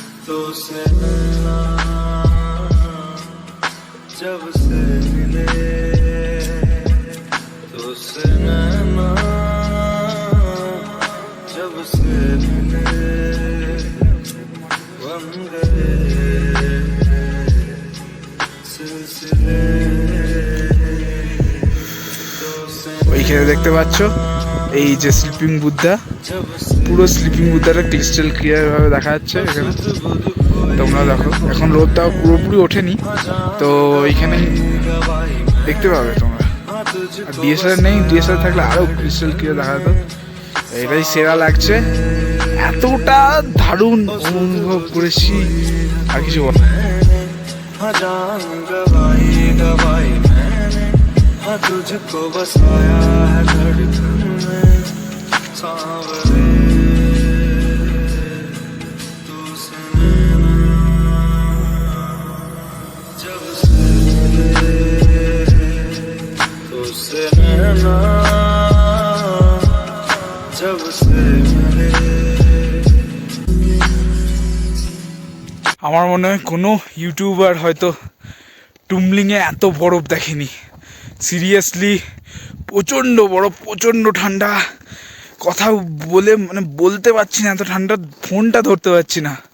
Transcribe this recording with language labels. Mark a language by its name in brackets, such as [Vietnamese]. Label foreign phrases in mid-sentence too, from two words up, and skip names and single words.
[Hindi] तो से मिलना जब से मिले तो से मिलना जब से मिले बन गए सिलसिले [Bangla] ওইখানে দেখতে পাচ্ছ এই যে স্লিপিং বুদ্ধা, পুরো স্লিপিং বুদ্ধাটা [English] crystal clear [Bangla] ভাবে দেখা যাচ্ছে এখানে। তোমরা দেখো, এখন রোদটাও পুরোপুরি ওঠেনি, তো এইখানে দেখতে পাবে তোমরা। আর ডিএসএলআর নেই, ডিএসএলআর থাকলে আরো [English] crystal clear [Bangla] দেখা যেত। এটাই সেরা লাগছে, এতটা দারুণ অনুভব করেছি আর কিছু বল। [Hindi] जान गवाई गवाई मैंने हाँ तुझको बसाया है धड़कन में सांवरे तू से नैना जब से मिले तो से नैना जब से मिले [Bangla] আমার মনে হয় কোনো ইউটিউবার হয়তো টুমলিংয়ে এত বরফ দেখেনি। সিরিয়াসলি প্রচণ্ড বরফ, প্রচণ্ড ঠান্ডা, কথা বলে মানে বলতে পারছি না, এত ঠান্ডা, ফোনটা ধরতে পারছি না।